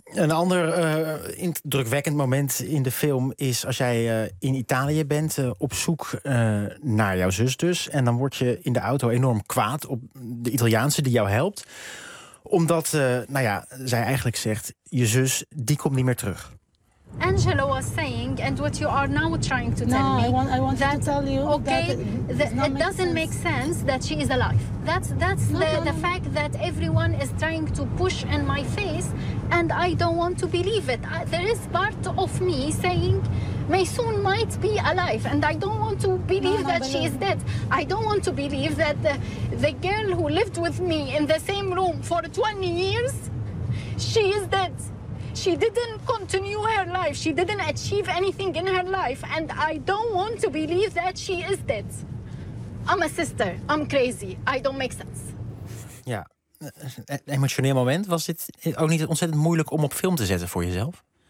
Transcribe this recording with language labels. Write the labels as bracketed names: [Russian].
[Dutch] Een ander indrukwekkend moment in de film is als jij in Italië bent op zoek naar jouw zus dus. En dan word je in de auto enorm kwaad op de Italiaanse die jou helpt. Omdat zij eigenlijk zegt, je zus die komt niet meer terug. [English] Angelo was saying, and what you are now trying to tell me... I want to tell you that it doesn't make sense that she is alive. That's the fact that everyone is trying to push in my face, and I don't want to believe it. There is part of me saying, Maysoon might be alive, and I don't want to believe she is dead. I don't want to believe that the girl who lived with me in the same room for 20 years, she is dead. She didn't continue her life. She didn't achieve anything in her life. And I don't want to believe that she is dead. I'm a sister. I'm crazy. I don't make sense. [Dutch] Ja, een emotioneel moment. Was dit ook niet ontzettend moeilijk om op film te zetten voor jezelf?